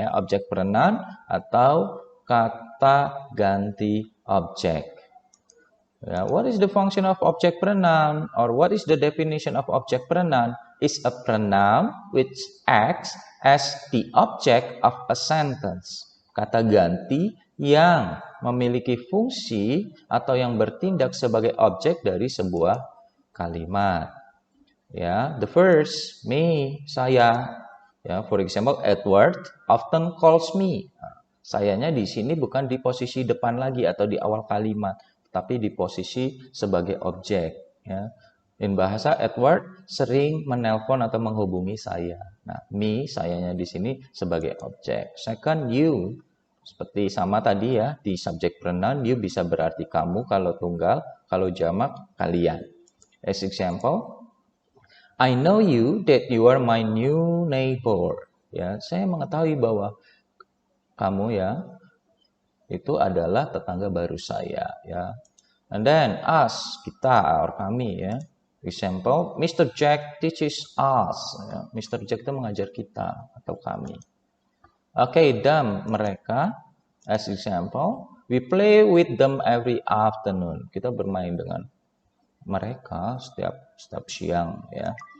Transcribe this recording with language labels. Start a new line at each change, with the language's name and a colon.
Indonesian: Ya, object pronoun atau kata ganti objek.
English: What is the function of object pronoun, or what is the definition of object pronoun? Is a pronoun which acts as the object of a sentence.
Indonesian: Kata ganti yang memiliki fungsi atau yang bertindak sebagai objek dari sebuah kalimat.
English: Ya, the first, me, saya. Ya, for example, Edward often calls me.
Indonesian: Sayanya di sini bukan di posisi depan lagi atau di awal kalimat, tapi di posisi sebagai objek. Ya.
English: In bahasa,
Indonesian: Edward sering menelpon atau menghubungi saya. Nah, me, sayanya di sini sebagai objek. Second, you, seperti sama tadi ya, di subject pronoun, you bisa berarti kamu kalau tunggal, kalau jamak, kalian.
English: As example, I know you that you are my new neighbor.
Indonesian: Ya, saya mengetahui bahwa kamu ya itu adalah tetangga baru saya ya.
English: And then us, kita or kami ya. Example, Mr. Jack teaches us. Ya. Mr.
Indonesian: Jack itu mengajar kita atau kami.
English: Okay, them, mereka. As example, we play with them every afternoon.
Indonesian: Kita bermain dengan mereka setiap siang ya.